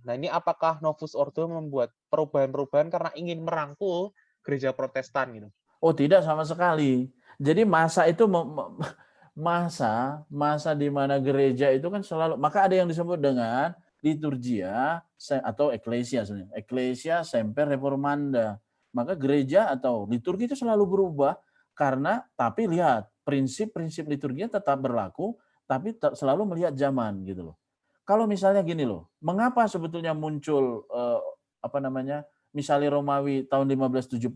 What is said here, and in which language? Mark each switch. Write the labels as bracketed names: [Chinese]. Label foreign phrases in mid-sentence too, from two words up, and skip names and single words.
[Indonesian] Nah, ini apakah Novus Ordo membuat perubahan-perubahan karena ingin merangkul gereja Protestan gitu? Oh, tidak sama sekali. Jadi masa itu masa di mana gereja itu kan selalu, maka ada yang disebut dengan liturgia atau eklesia sebenarnya. [Latin] Eklesia semper reformanda. [Indonesian] Maka gereja atau liturgi itu selalu berubah karena tapi lihat prinsip-prinsip liturginya tetap berlaku tapi selalu melihat zaman gitu loh. Kalau misalnya gini loh, mengapa sebetulnya muncul misalnya Romawi tahun 1570?